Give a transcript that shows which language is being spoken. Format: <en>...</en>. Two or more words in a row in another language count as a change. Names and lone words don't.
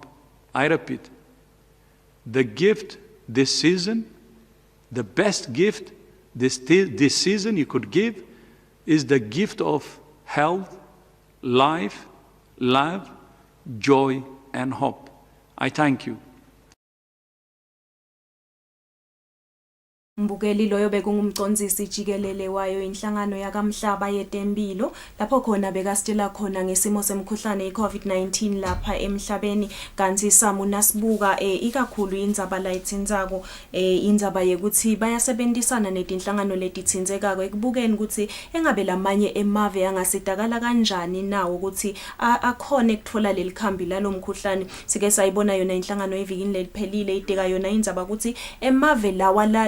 <en>I repeat, the gift this season, the best gift this season you could give is the gift of health, life, love, joy, and hope. I thank you.</en> <ss>Mbukeli loyo bekungumcondzisi jikelele wayo inhlangano yakamhlaba yetempilo lapho khona bekasitshela khona ngesimo semkhuhlane iCovid-19 lapha emhlabeni kanti samuna sibuka ikakhulu indzaba la itsindzako indzaba yekuthi bayasebenzisana netinhlangano letitsindzekako ekubukeni ukuthi engabe lamanye emave angasitakala kanjani nawo ukuthi akhone ukuthola lelikhambi lalomkhuhlane sike sayibona yona inhlangano evikini leliphelile ideka yona indzaba ukuthi emave lawa</ss>